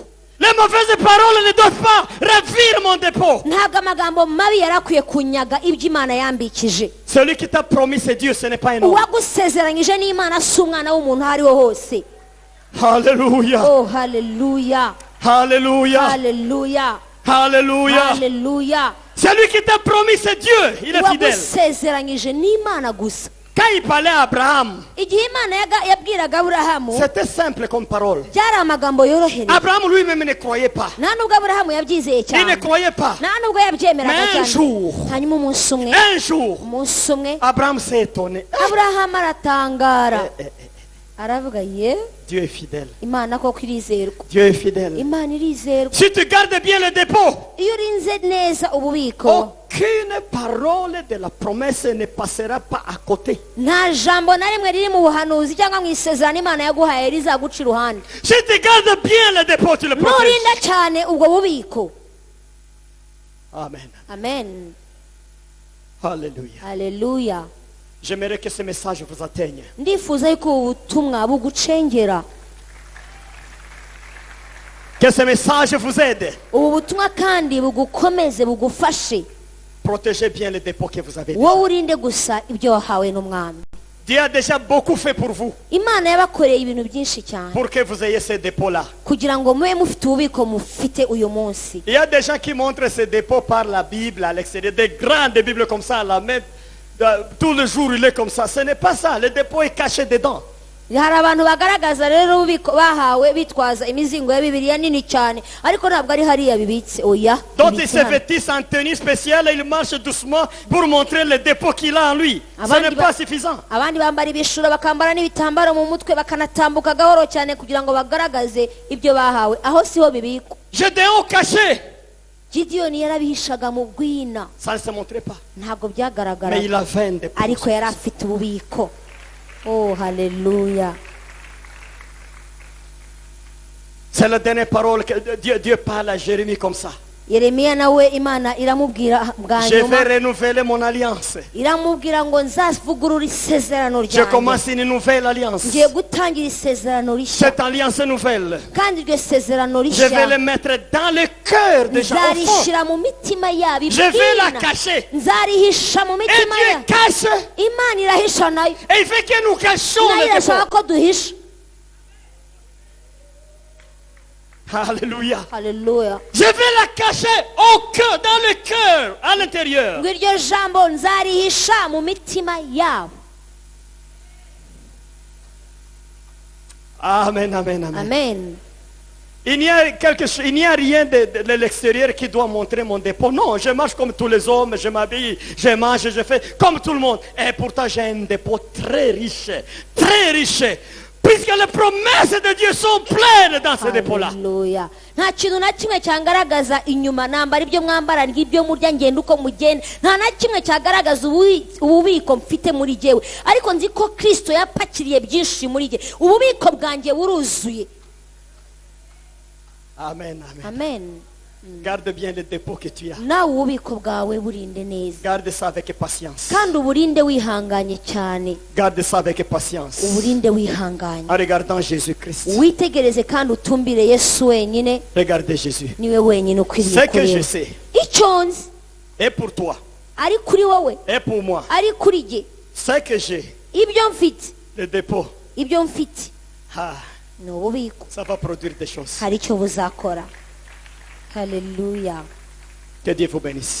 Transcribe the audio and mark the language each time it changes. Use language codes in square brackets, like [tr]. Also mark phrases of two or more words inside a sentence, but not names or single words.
[fr] Les mauvaises paroles ne doivent pas ravir mon dépôt. [rw] ntabwo amagambo mabi yari akwiye kunyaga ibyo imana yambikije [fr] Celui qui t'a promis c'est Dieu, ce n'est pas un homme. [rw] uwagusezeranyije n'imana si umwana w'umuntu aho ari ho hose [fr] Alléluia. [rw] oh haleluya [fr] Alléluia. [rw] haleluya [fr] Alléluia. [rw] haleluya [fr] Celui qui t'a promis c'est Dieu. Il est fidèle. [rw] uwagusezeranyije n'imana gusa [fr] Quand il parlait à Abraham, [rw] igihe imana yabwiraga aburahamu [fr] c'était simple comme parole. [rw] byari amagambo yorohereye [fr] Abraham lui-même ne croyait pas. [rw] nta nubwo aburahamu yabyizeye [fr] Il ne [rw] cyane [fr] croyait pas. [rw] nta nubwo yabyemeraga [fr] Mais un [rw] cyane [fr] jour, [rw] hanyuma umunsi umwe umunsi umwe [fr] Abraham s'est étonné. [rw] aburahamu aratangara aravuga ye [fr] Dieu est fidèle. [rw] imana koko irizerwa [fr] Dieu est fidèle. [rw] imana irizerwa [fr] Si tu gardes bien le dépôt, [rw] iyo urinze neza ububiko [fr] aucune parole de la promesse ne passera pas à côté. [rw] nta jambo na rimwe riri mu buhanuzi cyangwa mu isezerano imana yaguhaye rizaguca iruhande [fr] Si tu gardes bien le dépôt, tu le protèges. [rw] nurinda cyane ubwo bubiko [fr] Amen. [rw] amen [fr] Alléluia. [rw] haleluya [fr] J'aimerais que ce message vous atteigne. [rw] ndifuza yuko ubu butumwa bugucengera [fr] Que ce message vous aide. [rw] ubu butumwa kandi bugukomeze bugufashe [fr] Protégez bien le dépôt que vous avez. [rw] wowe urinde gusa ibyo wahawe n'umwami [fr] Dieu a déjà beaucoup fait pour vous, [rw] imana yabakoreye ibintu byinshi cyane [fr] pour que vous ayez ce dépôt-là. [rw] kugira ngo mube mufite ububiko mufite uyu munsi [fr] Il y a des gens qui montrent ce dépôt par la Bible à l'extérieur, des grandes Bibles comme ça, à la main. Tout le jour, il est comme ça. Ce n'est pas ça. Le dépôt est caché dedans. [rw] hari abantu bagaragaza rero ububiko bahawe bitwaza imizingo ya bibiliya nini cyane ariko ntabwo ari hariya bibitse oya [fr] Donc il [rw] bibitse [fr] se [rw] hano. [fr] vêtit en tenue spéciale et il marche doucement pour montrer le dépôt qu'il a en lui. Ce n'est pas suffisant. [rw] abandi bambara ibishura bakambara n'ibitambaro mu mutwe bakanatambuka gahoro cyane kugira ngo bagaragaze ibyo bahawe aho siho bibikwa [fr] Gédéon caché. [rw] gidiyoni yarabihishaga mu bwina [fr] Ça ne se montrait pas. [rw] ntabwo [fr] Mais il [rw] byagaragaraga [fr] avait un dépôt. [rw] ariko yari afite ububiko oh haleluya [fr] C'est la dernière parole que Dieu parle à Jérémie comme ça. [rw] yeremiya nawe imana iramubwira bwa [fr] Je vais [rw] nyuma [fr] renouveler mon alliance. [rw] iramubwira ngo nzavugurura isezerano [fr] Je [rw] ryanjye [fr] commence une nouvelle alliance. [rw] ngiye gutangira isezerano rishya [fr] Cette alliance nouvelle, [rw] kandi iryo sezerano [fr] je vais [rw] rishya [fr] le mettre dans le cœur des gens. Au fond, [rw] nzarishyira mu mitima yabo [fr] je vais la [rw] ibwina [fr] cacher. [rw] nzarihisha mu [fr] Et [rw] mitima [fr] Dieu [rw] yabo [fr] cache. [rw] imana irahisha nayo [fr] Et il veut que nous cachions [rw] nayo [fr] le [rw] irashaka [fr] dépôt. [rw] ko duhisha [fr] Alléluia. [rw] haleluya [fr] Je vais la cacher au cœur, dans le cœur, à l'intérieur. [rw] ngo iryo jambo nzarihisha mu mitima yabo [fr] Amen, amen, amen. [rw] amen [fr] Il n'y a quelque chose, il n'y a rien de l'extérieur qui doit montrer mon dépôt. Non, je marche comme tous les hommes, je m'habille, je mange, je fais comme tout le monde. Et pourtant, j'ai un dépôt très riche, puisque les promesses de Dieu sont pleines dans ce dépôt-là. [rw] haleluya nta kintu na kimwe cyagaragaza inyuma nambara ibyo mwambara ngibyo murya ngenda uko mugenda nta na kimwe cyagaragaza ububiko mfite muri jyewe ariko nzi ko kristo yapakiriye byinshi muri jye ububiko bwanjye buruzuye [fr] Amen, amen. [rw] amen [fr] Garde bien le dépôt que tu as. [rw] nawe ububiko bwawe burinde neza [fr] Garde ça avec patience. [rw] kandi uburinde wihanganye cyane [fr] Garde ça avec patience. [rw] uburinde wihanganye [fr] En regardant Jésus-Christ. [rw] witegereze kandi utumbire yesu wenyine [fr] Regardez Jésus. [rw] niwe wenyine [fr] Ce [rw] ukwiriye [fr] que je [rw] kureba [fr] sais [rw] icyo nzi [fr] est pour toi, [rw] ari kuri wowe [fr] et pour moi. [rw] ari kuri jye [fr] Ce que j'ai, [rw] ibyo mfite [fr] le dépôt, [rw] ibyo mfite ah, ni ububiko [fr] ça va produire des choses. [rw] hari icyo buzakora haleluya [fr] Que Dieu vous bénisse.